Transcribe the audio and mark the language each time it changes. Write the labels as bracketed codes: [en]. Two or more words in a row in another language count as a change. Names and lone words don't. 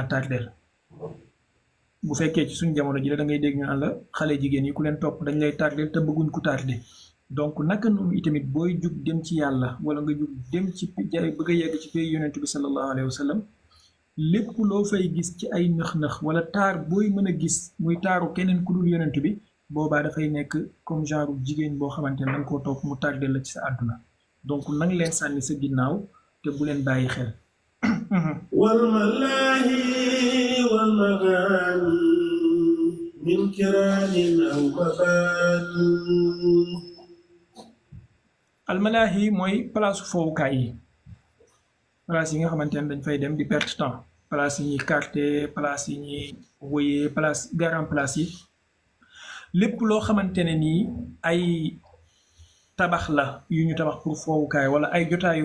[wo] tardeel bu fekkee ci suñ jamono ji la da ngay dégg ñu naan la xale jigéen yi ku leen topp dañ lay tardeel te bëgguñ ku tardé donc naka noonu itamit booy jug dem ci yàlla wala nga jug dem ci bëgg a yegg ci pay yonent bi [ar] صلى الله عليه وسلم [wo] lépp loo fay gis ci ay nëx-nëx wala taar booy mën a gis muy taaru keneen ku dul yonent bi boobaa dafay nekk [fr] comme genre [wo] jigéen boo xamante ne da nga koo topp mu tardeel la ci sa àdduna donc nang leen sànni sa ginnaaw te bu leen bàyyi xel [ar] والملاهي والمغاني من كرام أو مباني [wo] almalaahi mooy place fowukaay yi place yi nga xamante ne dañ fay dem di [fr] perte temps [wo] place yi ñuy carte place yi ñuy woyee place garan place yi lépp loo xamante ne nii ay tabax la yu ñu tabax pour fowukaay wala ay jotaayu